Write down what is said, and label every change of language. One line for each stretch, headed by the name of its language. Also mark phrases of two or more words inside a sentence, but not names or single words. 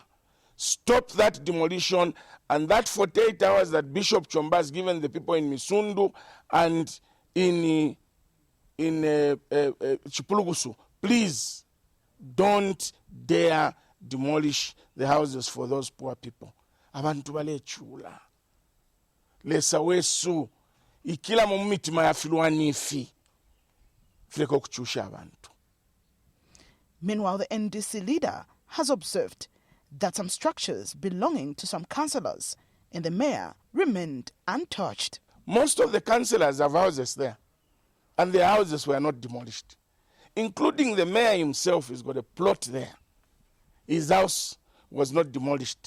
English: Stop that demolition and that 48 hours that Bishop Chomba has given the people in Misundu and in Chipulugusu. Please don't dare demolish the houses for those poor people.
Bemba: Abantu bale chula. Lesa wesu ikila mu mitima ya filwanifi. Fileko kuchusha abantu.
English: Meanwhile, the NDC leader has observed that some structures belonging to some councillors and the mayor remained untouched. Most of the councillors have houses there, and their houses were not demolished. including the mayor himself, has got a plot there. His house was not demolished.